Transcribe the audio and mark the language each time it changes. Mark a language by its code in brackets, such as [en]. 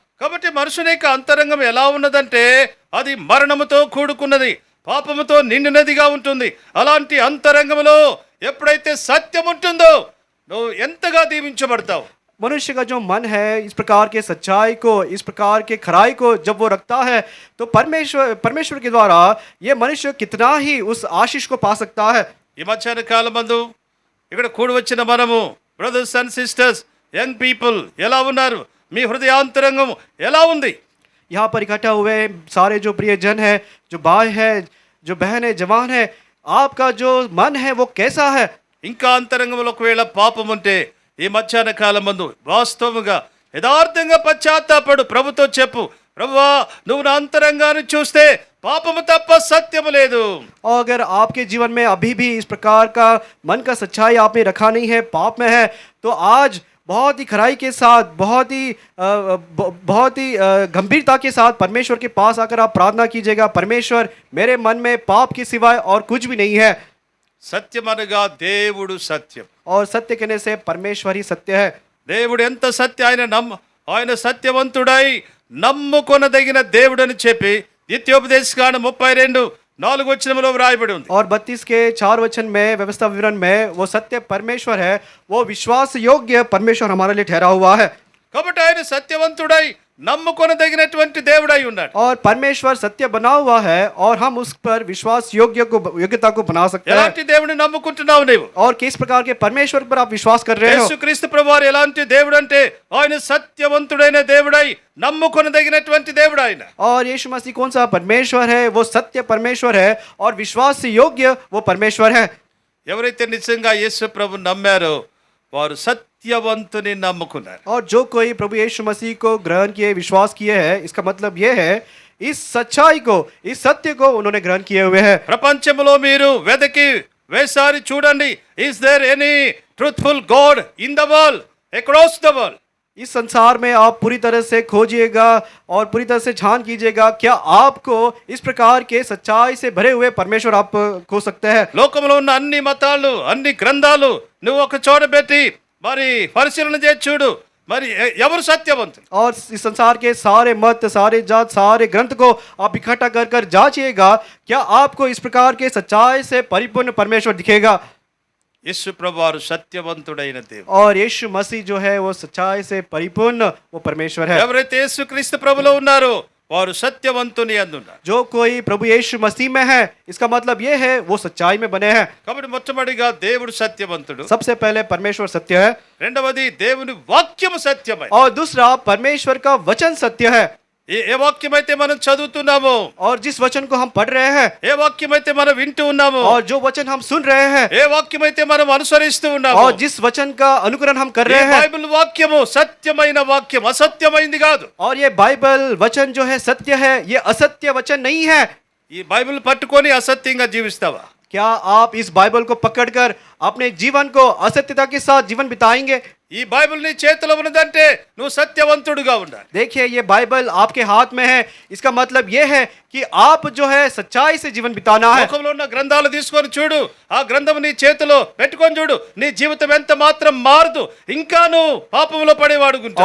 [te] కాబట్టి మనుషుని యొక్క అంతరంగం ఎలా ఉన్నదంటే అది మరణముతో కూడుకున్నది, పాపముతో నిండినదిగా ఉంటుంది. అలాంటి అంతరంగంలో ఎప్పుడైతే సత్యం ఉంటుందో నువ్వు ఎంతగా దీవించబడతావు. [hi] मनुष्य का जो मन है इस प्रकार के सच्चाई को, इस प्रकार के खराई को जब वो रखता है तो परमेश्वर के द्वारा ये मनुष्य कितना ही उस आशीष को पा सकता है। [te] ఈ మధ్యాహ్న కాలమందు ఇక్కడ కూడి వచ్చిన మనము [en] brothers and sisters, young people [te] ఎలా ఉన్నారు? మీ హృదయాంతరంగం ఎలా ఉంది? [hi] यहाँ पर इकट्ठा हुए सारे जो प्रियजन है, जो भाई है, जो बहन है, जवान है, आपका जो मन है वो कैसा है? [te] ఇంకా అంతరంగంలో ఒకవేళ పాపం ఉంటే ఈ మధ్యాహ్న కాలమందు వాస్తవముగా యథార్థంగా పశ్చాత్తాపడు, ప్రభుతో చెప్పు, ప్రభువా నువ్వు నా అంతరంగాన్ని చూస్తే పాపము తప్ప సత్యము లేదు. [hi] और अगर आपके जीवन में अभी भी इस प्रकार का मन का सच्चाई आपने रखा नहीं है, पाप में है, तो आज बहुत ही खराई के साथ, बहुत ही गंभीरता के साथ परमेश्वर के पास आकर आप प्रार्थना कीजिएगा, परमेश्वर मेरे मन में पाप के सिवाय और कुछ भी नहीं है। [te] సత్యమనగా దేవుడు సత్యం. [hi] और सत्य कहने से परमेश्वर ही सत्य है। [te] దేవుడు ఎంత సత్య, ఆయన సత్యవంతుడై నమ్ముకొనదగిన దేవుడని చెప్పి ద్వితీయోపదేశకాండం 32:4 వ్రాయబడి ఉంది. [hi] और 32 के 4 वचन में, व्यवस्था विवरण में, वो सत्य परमेश्वर है, वो विश्वास योग्य परमेश्वर हमारे लिए ठहरा हुआ है। [te] కాబట్టి ఆయన సత్యవంతుడై నమ్ముకొనదగినటువంటి దేవుడై ఉన్నాడు. [hi] और परमेश्वर सत्य बना हुआ है और हम उस पर विश्वास योग्यता को बना सकते हैं। [te] ఎలాంటి దేవుడిని నమ్ముకుంటున్నావు నీవు? [hi] और किस प्रकार के परमेश्वर पर आप विश्वास कर रहे हो? [te] యేసుక్రీస్తు ప్రభువారు ఎలాంటి దేవుడు అంటే ఆయన సత్యవంతుడైన దేవుడై నమ్ముకొనదగినటువంటి దేవుడు ఆయన. [hi] और यीशु मसीह कौन सा परमेश्वर है? वो सत्य परमेश्वर है और विश्वास योग्य वो परमेश्वर है। [te] ఎవరైతే నిజంగా యేసు ప్రభు నమ్మారో వారు సత్యవంతుని నమ్ముకున్నారు. [hi] और जो कोई प्रभु यीशु मसीह को ग्रहण किए, विश्वास किए हैं, इसका मतलब ये है इस सच्चाई को, इस सत्य को उन्होंने ग्रहण किए हुए हैं। [te] ప్రపంచంలో మీరు వెదకి వేసారి చూడండి, [en] is there any truthful god in the world, [te] across the world? [hi] इस संसार में आप पूरी तरह से खोजिएगा और पूरी तरह से छान कीजिएगा, क्या आपको इस प्रकार के सच्चाई से भरे हुए परमेश्वर आप खो सकते हैं? [te] లోకంలో ఉన్న అన్ని మతాలు, అన్ని గ్రంథాలు నువ్వు ఒక చోట పెట్టి మరి పరిశీలన చేసి చూడు, మరి ఎవరు సత్యవంతులు? [hi] और इस संसार के सारे मत, सारे जात, सारे ग्रंथ को आप इकट्ठा कर कर जांचिएगा, क्या आपको इस प्रकार के सच्चाई से परिपूर्ण परमेश्वर दिखेगा? [te] యేసు ప్రభువారు సత్యవంతుడైన దేవుడు. [hi] और यीशु मसीह जो है वो सच्चाई से परिपूर्ण वो परमेश्वर है। [te] ఎవరైతే యేసుక్రీస్తు ప్రభులో ఉన్నారో వారు సత్యవంతుని అందున్నారు. [hi] जो कोई प्रभु यीशु मसीह में है, इसका मतलब ये है वो सच्चाई में बने हैं। [te] కాబట్టి మొట్టమొదటిగా దేవుడు సత్యవంతుడు, [hi] सबसे पहले परमेश्वर सत्य है [te] రెండవది దేవుని వాక్యము సత్యమై, [hi] और दूसरा परमेश्वर का वचन सत्य है। [te] ఏ వాక్యమైతే మనం చదువుతున్నామో, [hi] और जिस वचन को हम पढ़ रहे हैं, [te] ఏ వాక్యమైతే మనం వింటూ ఉన్నామో, [hi] और जो वचन हम सुन रहे हैं, [te] ఏ వాక్యమైతే మనం అనుసరిస్తూ ఉన్నామో, [hi] और जिस वचन का अनुकरण हम कर [te] ఈ [hi] रहे हैं, [te] బైబిల్ వాక్యము సత్యమైన వాక్యం, అసత్యమైంది కాదు. [hi] और ये बाइबल वचन जो है सत्य है, ये असत्य वचन नहीं है। [te] ఈ బైబిల్ పట్టుకొని అసత్యంగా జీవిస్తావా? [hi] क्या आप इस बाइबल को पकड़कर अपने जीवन को असत्यता के साथ जीवन बिताएंगे? [te] ఈ బైబిల్ నీ చేతిలో ఉన్నదంటే నువ్వు సత్యవంతుడుగా ఉండాలి. [hi] देखिए ये बाइबल आपके हाथ में है, इसका मतलब ये है कि आप जो है सच्चाई से जीवन बिताना है। [te] లోకంలో ఉన్న గ్రంథాలు తీసుకొని చూడు, ఆ గ్రంథం నీ చేతిలో పెట్టుకొని చూడు, నీ జీవితం ఎంత మాత్రం మారదు, ఇంకా నువ్వు పాపంలో పడేవాడుకుంటావు.